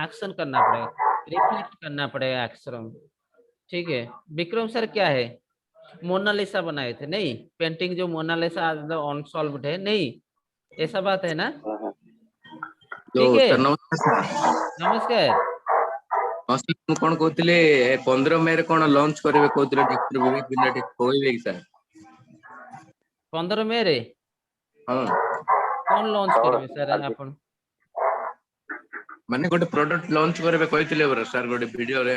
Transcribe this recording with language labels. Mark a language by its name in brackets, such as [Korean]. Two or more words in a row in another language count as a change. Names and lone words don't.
[Hindi] एक्शन करना पड़ेगा, रिफ्लेक्ट करना पड़ेगा एक्शन। ठीक है। विक्रम सर क्या है, मोनालिसा बनाए थे नहीं, पेंटिंग जो मोनालिसा अनसॉल्व्ड है नहीं, ऐसा बात है ना। जो ठीक है। सर नमस्कार सर। नमस्कार। [Odia] ହଁ ସାର୍ ମୁଁ କଣ କହୁଥିଲି 15 ମେ ରେ କଣ ଲଞ୍ଚ କରିବେ କହୁଥିଲେ ଡକ୍ଟର ବିବେକ ବିନ୍ଧା ଟିକେ କହିବେ କି ସାର୍? 15 ମେ ରେ ହଁ କଣ ଲଞ୍ଚ କରିବେ ସାର୍ ଆପଣ? ମାନେ ଗୋଟେ ପ୍ରଡକ୍ଟ ଲଞ୍ଚ କରିବେ କହିଥିଲେ ପରା ସାର୍ ଗୋଟେ ଭିଡିଓରେ।